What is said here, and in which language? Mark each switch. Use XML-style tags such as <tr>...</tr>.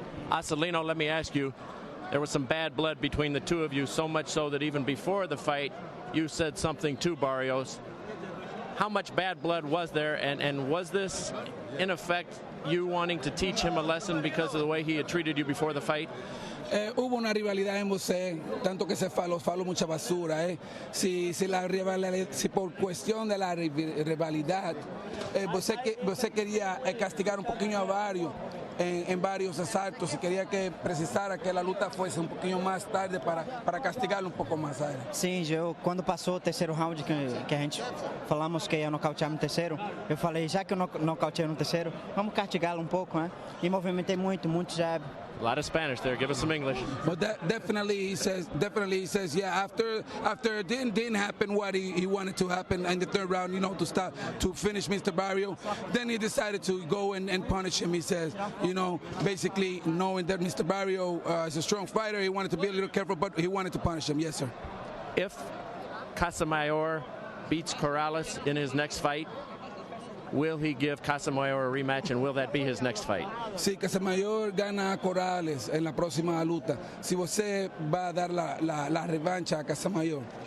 <en>Acelino, let me ask you, there was some bad blood between the two of you, so much so that even before the fight, you said something to Barrios. How much bad blood was there, and was this, in effect, you wanting to teach him a lesson because of the way he had treated you before the fight?</en> <es>Hubo una rivalidad en você, tanto que se faló mucha basura. Si por cuestión de la rivalidad, você quería castigar un poquito a Barrios en varios asaltos y quería que precisara que la luta fuese un poquito más tarde para castigarlo un poco más a él.</es> <pt>Sim, quando passou o 3º round que a gente falamos que ia nocautear no 3º, eu falei, já que eu nocauteei no 3º, vamos castigá-lo um pouco, né? E movimentei muito jab.</pt> <en>A lot of Spanish there. Give us some English. But definitely he says, yeah, after it didn't happen what he wanted to happen in the 3rd round, to finish Mr. Barrios. Then he decided to go and punish him. He says, basically knowing that Mr. Barrios is a strong fighter, he wanted to be a little careful, but he wanted to punish him. Yes, sir. If Casamayor beats Corrales in his next fight, will he give Casamayor a rematch, and will that be his next fight?</en> <es>Si Casamayor gana a Corrales en la próxima luta, si você va a dar la revancha a Casamayor.</es>